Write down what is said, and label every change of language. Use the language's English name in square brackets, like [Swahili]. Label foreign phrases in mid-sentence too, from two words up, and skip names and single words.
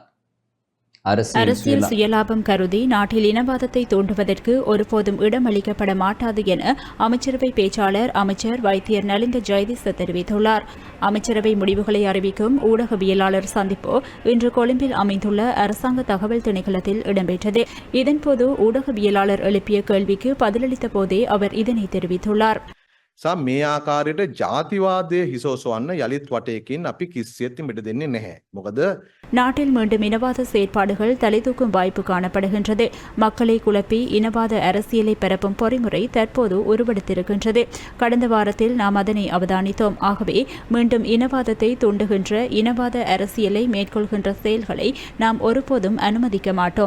[Tamil] அரசியல் சுயலாபம் கருதி நாட்டில் இனவாதத்தை தூண்டுவதற்கு ஒருபோதும் இடமளிக்கப்பட மாட்டாது என அமைச்சரவை பேச்சாளர் அமைச்சர் வைத்தியர் நலிந்த ஜெயதிச தெரிவித்துள்ளார். அமைச்சரவை முடிவுகளை அறிவிக்கும் ஊடகவியலாளர் சந்திப்பு இன்று கொழும்பில் அமைந்துள்ள அரசாங்க தகவல் திணைக்களத்தில் இடம்பெற்றது. இதன்போது ஊடகவியலாளர் எழுப்பிய கேள்விக்கு பதிலளித்த போதே அவர் இதனை தெரிவித்துள்ளார். [Sinhala] සහ මේ ආකාරයට ජාතිවාදයේ හිසෝසවන්න යලිත් වටයකින් අපි කිසිසේත් මිට දෙන්නේ නැහැ. මොකද [Tamil] நாட்டில் மீண்டும் இனவாத செயற்பாடுகள் தலைதூக்கும் வாய்ப்பு காணப்படுகின்றது. மக்களை குழப்பி இனவாத அரசியலை பரப்பும் பொறிமுறை தற்போது உருவெடுத்திருக்கின்றது. கடந்த வாரத்தில் நாம் அதனை அவதானித்தோம். ஆகவே மீண்டும் இனவாதத்தை தூண்டுகின்ற இனவாத அரசியலை மேற்கொள்கின்ற செயல்களை நாம் ஒருபோதும் அனுமதிக்க மாட்டோம்.